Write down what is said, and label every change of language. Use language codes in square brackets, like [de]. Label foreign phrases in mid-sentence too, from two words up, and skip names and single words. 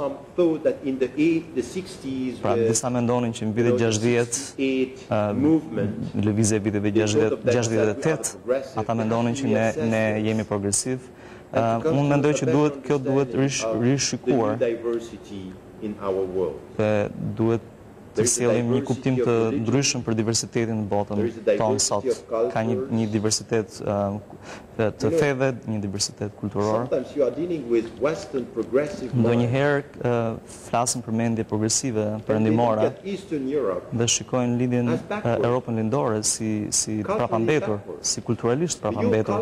[sq] Pra disa mendonin që në vitet 60, lëvizja e viteve 68, ata mendonin që ne jemi progresiv. Unë mendoj që kjo duhet rishikuar [en] in our world. [sq] Dhe duhet të sjellim një kuptim të ndryshëm për diversitetin në botën tonë sot. Ka një diversitet të feve, një diversitet kulturor. Ndonjëherë flasim për mendje progresive perëndimore dhe shikojnë lidhjen Europën lindore si prapambetur, si kulturalisht prapambetur.